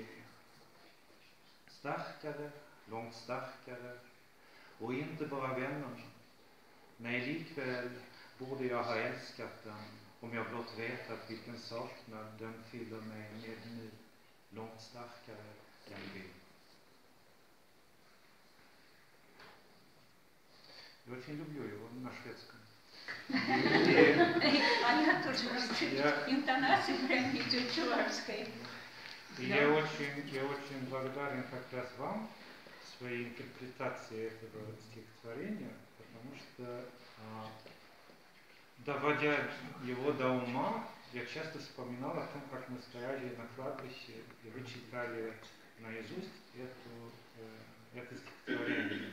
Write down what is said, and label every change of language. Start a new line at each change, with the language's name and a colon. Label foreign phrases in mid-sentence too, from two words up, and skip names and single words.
Swedish: Starkare, långt starkare, och inte bara vännerna. Nej, likväl borde jag ha älskat den, om jag blott vetat vilken saknad den fyller mig med nu, långt starkare än byn.
Russian: Я очень люблю его на шведском. А я тоже интонацию прям чувашской. И я очень благодарен как раз вам, своей интерпретации этого стихотворения, потому что, доводя его до ума, я часто вспоминал о том, как мы стояли на кладбище, и вы читали наизусть это стихотворение.